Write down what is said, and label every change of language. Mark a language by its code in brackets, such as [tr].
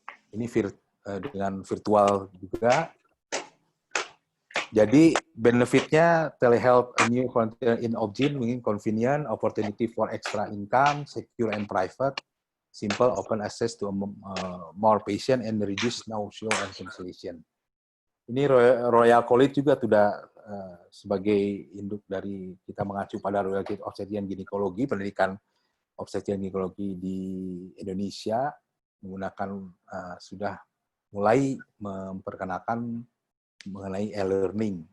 [id] Ini dengan virtual juga. Jadi benefitnya [en] telehealth, a new frontier in Obgyn, meaning convenient, opportunity for extra income, secure and private, simple, open access to more patient and reduce nausea and constipation. [id] Ini Royal College juga sudah sebagai induk dari kita mengacu pada Royal College of Obstetrics and Gynecology, pendidikan obstetri dan ginekologi di Indonesia menggunakan sudah mulai memperkenalkan mengenai e-learning.